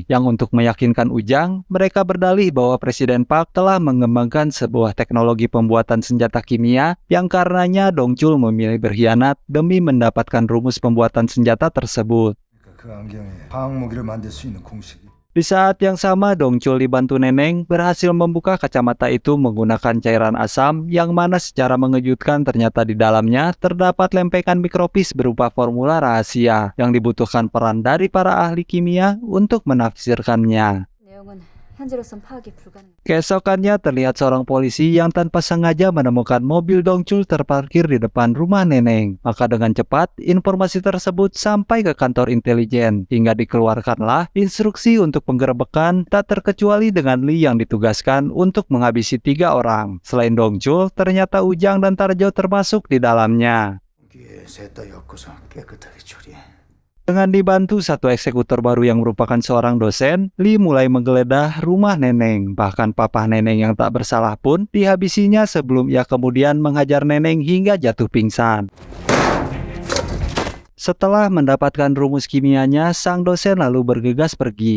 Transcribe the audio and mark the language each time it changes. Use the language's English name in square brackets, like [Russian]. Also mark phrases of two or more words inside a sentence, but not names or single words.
[Indonesian] Yang untuk meyakinkan Ujang, mereka berdalih bahwa Presiden Park telah mengembangkan sebuah teknologi pembuatan senjata kimia yang karenanya Dongchul memilih berkhianat demi mendapatkan rumus pembuatan senjata tersebut. [Korean] 그 안경에 화학 무기를 만들 수 있는 공식이 [Indonesian] Di saat yang sama, Dongchul dibantu Neneng berhasil membuka kacamata itu menggunakan cairan asam yang mana secara mengejutkan ternyata di dalamnya terdapat lempengan mikropis berupa formula rahasia yang dibutuhkan peran dari para ahli kimia untuk menafsirkannya. [Korean] 내용은 현재로선 파악이 불가능. [Indonesian] Keesokannya terlihat seorang polisi yang tanpa sengaja menemukan mobil Dongchul terparkir di depan rumah Neneng. Maka dengan cepat, informasi tersebut sampai ke kantor intelijen, hingga dikeluarkanlah instruksi untuk penggerebekan tak terkecuali dengan Lee yang ditugaskan untuk menghabisi 3 orang. Selain Dongchul, ternyata Ujang dan Tarjo termasuk di dalamnya. [Korean] 여기에 셋다 엮어서 깨끗하게 처리해. [Indonesian] Dengan dibantu satu eksekutor baru yang merupakan seorang dosen, Lee mulai menggeledah rumah Neneng. Bahkan papa Neneng yang tak bersalah pun dihabisinya sebelum ia kemudian menghajar Neneng hingga jatuh pingsan. Setelah mendapatkan rumus kimianya, sang dosen lalu bergegas pergi.